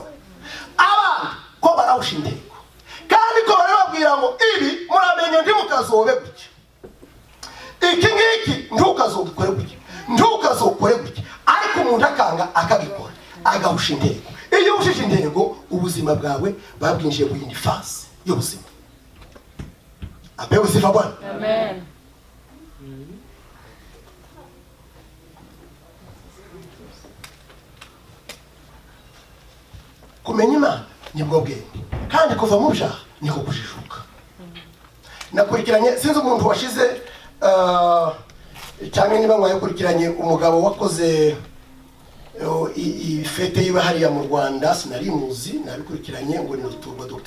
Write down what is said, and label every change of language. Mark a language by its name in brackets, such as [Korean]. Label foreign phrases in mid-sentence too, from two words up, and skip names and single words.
[Rundi] Abantu ko barahusha intego kandi ko barababwira iki ntukazokore gutya ntukazokore gutya, ariko umuntu akanga akabikora agahusha intego. Iyo uhushije intego ubuzima bwawe babwinjiye mu yindi fase y'ubuzima. [Swahili] Apewe sifa Bwana. Amen. [Rundi] Kumenya Imana nibwo bwenge, kandi kuva mu byaha niko kujijuka. Nakurikiranye sinzi umuntu washize cyangwa niba mwayakurikiranye umugabo wakoze ifete yiwe hariya mu Rwanda, sinari muzi, nabikurikiranye ngo ni Ruturwa, Dr.